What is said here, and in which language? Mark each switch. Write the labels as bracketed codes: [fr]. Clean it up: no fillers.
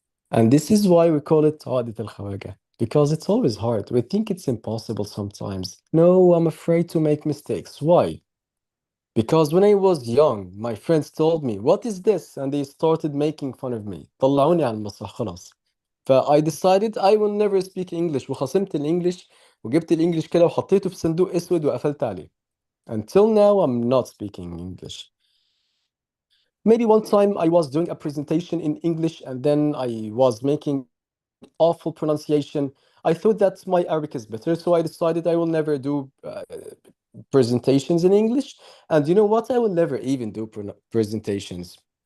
[en] And this is why we call it عقدة الخواجة, because it's always hard. We think it's impossible sometimes. No, I'm afraid to make mistakes. Why? Because when I was young, my friends told me, what is this? And they started making fun of me. [ar] طلعوني على المسرح خلاص. [en] I decided I will never speak English. [ar] وخصمت الإنجليش وجبت الإنجليش كده وحطيته في صندوق أسود وقفلت عليه. [en] Until now, I'm not speaking English. Maybe one time I was doing a presentation in English and then I was making awful pronunciation. I thought that my Arabic is better, so I decided I will never do presentations in English. And you know what? I will never even do presentations.